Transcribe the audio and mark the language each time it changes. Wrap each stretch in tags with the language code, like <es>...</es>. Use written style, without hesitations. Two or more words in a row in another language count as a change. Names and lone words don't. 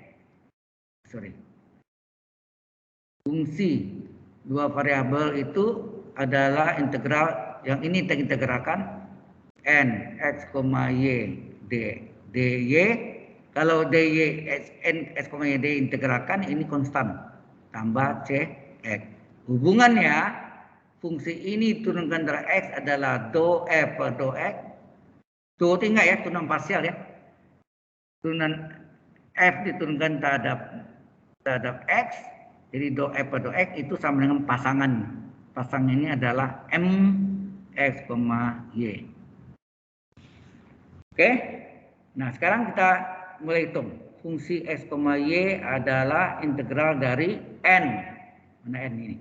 <id>Fungsi dua variabel itu adalah integral, yang ini kita integralkan N X, Y, dy. Kalau dy, N X, Y, dy integralkan, ini konstan. Tambah C, X. Hubungannya, fungsi ini turunkan dari X adalah do F per do X. Do tinggal ya, turunan parsial ya. Turunan F diturunkan terhadap X. Jadi do F per do X itu sama dengan pasangan. Pasangan ini adalah M X, Y. Oke. Nah, sekarang kita mulai hitung. Fungsi X, Y adalah integral dari N. Mana N ini?</id>